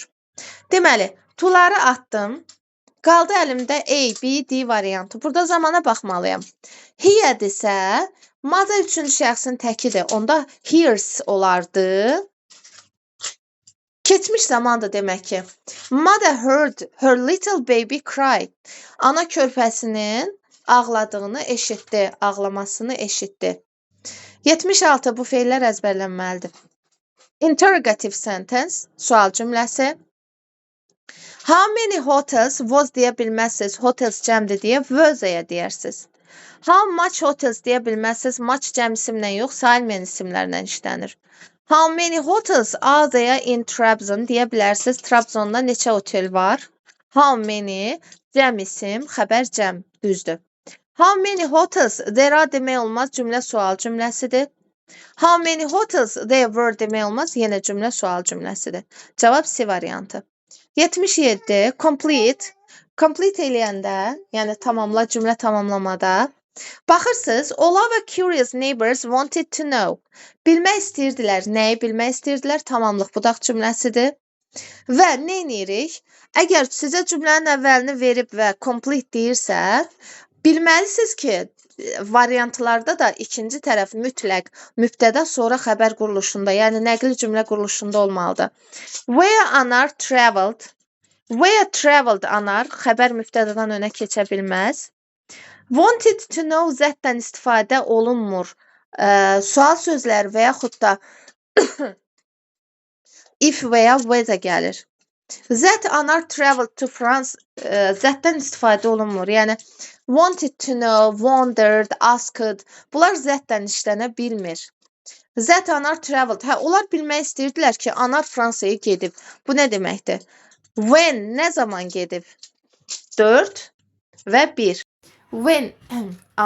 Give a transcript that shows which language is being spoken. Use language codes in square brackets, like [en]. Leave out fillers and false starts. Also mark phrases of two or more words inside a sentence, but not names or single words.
[az] Deməli, tuları atdım. Qaldı əlimdə A, B, D variantı. Burada zamana baxmalıyam. Here-dirsə, mother üçüncü şəxsin təkidir. Onda hears olardı. Keçmiş zamandır demək ki. [en] Mother heard her little baby cry. [az] Ana körpəsinin ağladığını eşitdi, ağlamasını eşitdi. 76. Bu feillər əzbərlənməlidir. [en] Interrogative sentence, [az] sual cümləsi. [en] How many hotels was [az] deyə bilməzsiniz, hotels cəmdir deyə was-aya deyərsiniz. [en] How much hotels [az] deyə bilməzsiniz, much cəm isimlə yox, sailmeyen isimlərlə işlənir. [en] How many hotels are there in Trabzon [az] deyə bilərsiniz, Trabzonda neçə otel var? [en] How many, [az] cəm isim, xəbər cəm, düzdür. [en] How many hotels there are [az] demək olmaz, cümlə sual cümləsidir. [en] How many hotels there were [az] demək olmaz, yenə cümlə sual cümləsidir. Cavab C variantı. 77. Complete. Complete eləyəndə, yəni tamamla, cümlə tamamlamada. Baxırsınız, [en] all our curious neighbors wanted to know. [az] Bilmək istəyirdilər. Nəyi bilmək istəyirdilər? Tamamlıq budaq cümləsidir. Və nə edirik? Əgər sizə cümlənin əvvəlini verib və complete deyirsə, bilməlisiniz ki, variantlarda da ikinci tərəf mütləq mübtəda sonra xəbər quruluşunda, yəni nəqli cümlə quruluşunda olmalıdır. [en] Where Anar traveled. Where traveled Anar [az] xəbər mübtədadan önə keçə bilməz. [en] Wanted to know [az] zətdən istifadə olunmur. Sual sözləri və yaxud da if və ya whether gəlir. [en] That Anar traveled to France [az] zətdən istifadə olunmur. Yəni [en] wanted to know, [az] wondered, asked. Bunlar zətdən işlənə bilmir. [en] That Anar traveled. [az] Onlar bilmək istəyirdilər ki, Anar Fransaya gedib. Bu nə deməkdir? When, nə zaman gedib? 4 və 1. When